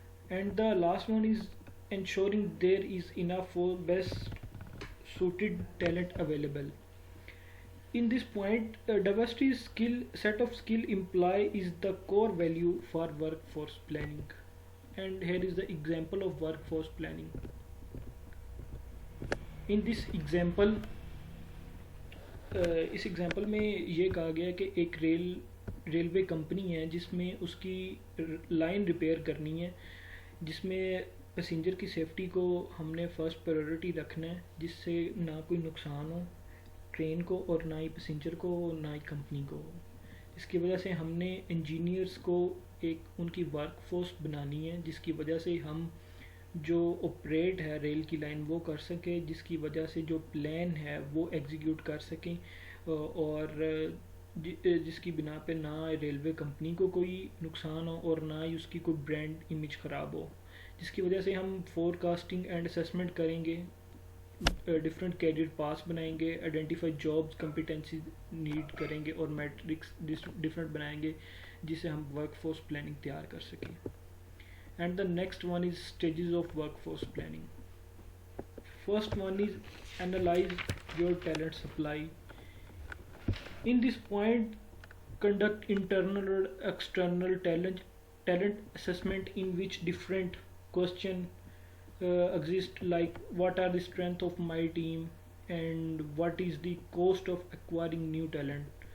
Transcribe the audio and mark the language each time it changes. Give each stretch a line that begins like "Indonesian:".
English: And the last one is ensuring there is enough for best suited talent available. In this point, diversity skill set of skill imply is the core value for workforce planning. And here is the example of workforce planning. In this example,
Hindi: इस example में ये कहा गया कि एक railway company है जिसमें उसकी लाइन रिपेयर करनी है, जिसमें पैसेंजर की सेफ्टी को हमने फर्स्ट प्रायोरिटी रखना है, जिससे ना कोई नुकसान हो ट्रेन को और ना ही पैसेंजर को ना ही कंपनी को। इसकी वजह से हमने इंजीनियर्स को एक उनकी वर्कफोर्स बनानी है, जिसकी वजह से हम जो ऑपरेट है रेल की लाइन वो कर सकें, जिसकी वजह से जो प्लान है वो एग्जीक्यूट कर सकें, और जिसकी बिना पे ना रेलवे कंपनी को कोई नुकसान हो और ना ही उसकी कोई ब्रांड इमेज ख़राब हो। जिसकी वजह से हम फोरकास्टिंग एंड असेसमेंट करेंगे, डिफरेंट कैरियर पास बनाएंगे, आइडेंटिफाई जॉब्स कम्पिटेंसी नीड करेंगे और मैट्रिक्स डिफरेंट बनाएंगे, जिससे हम वर्कफोर्स प्लानिंग तैयार कर सकें।
English: And the next one is stages of workforce planning. First one is analyze your talent supply. In this point, conduct internal or external talent assessment, in which different question exist, like what are the strength of my team and what is the cost of acquiring new talent.